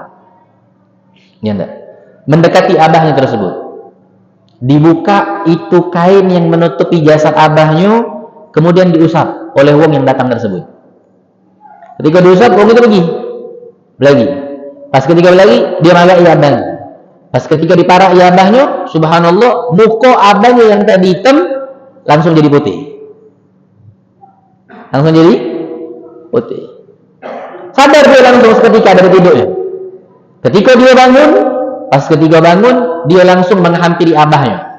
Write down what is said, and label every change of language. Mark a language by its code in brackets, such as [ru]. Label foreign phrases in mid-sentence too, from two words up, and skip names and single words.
[id] Ya enggak? Mendekati abahnya tersebut. Dibuka itu kain yang menutupi jasad abahnya, kemudian diusap oleh wong yang datang tersebut. Ketika diusap, wong itu pergi. Pas ketika lagi, dia magai abahnya. Pas ketika diparak abahnya, subhanallah, muka abahnya yang tadi hitam langsung jadi putih. Langsung jadi putih. Sadar dia langsung seketika dari tidurnya. Ketika dia bangun, pas ketika bangun, dia langsung menghampiri abahnya.